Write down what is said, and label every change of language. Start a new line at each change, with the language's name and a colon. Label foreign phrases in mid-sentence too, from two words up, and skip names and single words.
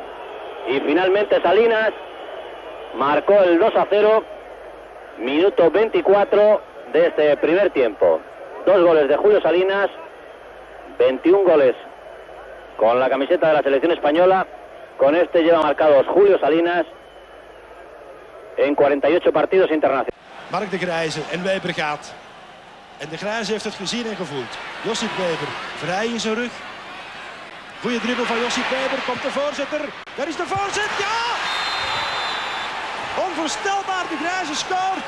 Spanish: Y finalmente Salinas marcó el 2-0, minuto 24 de este primer tiempo. 2 goles de Julio Salinas, 21 goles con la camiseta de la selección española. Con este lleva marcados Julio Salinas en 48 partidos internacionales.
Dutch: Mark de Grijze en Weber gaat. En de Grijze heeft het gezien en gevoeld. Josip Weber, vrij in zijn rug. Goeie dribbel van Josip Weber, komt de voorzitter. Daar is de voorzet, ja! Onvoorstelbaar, de Grijze scoort.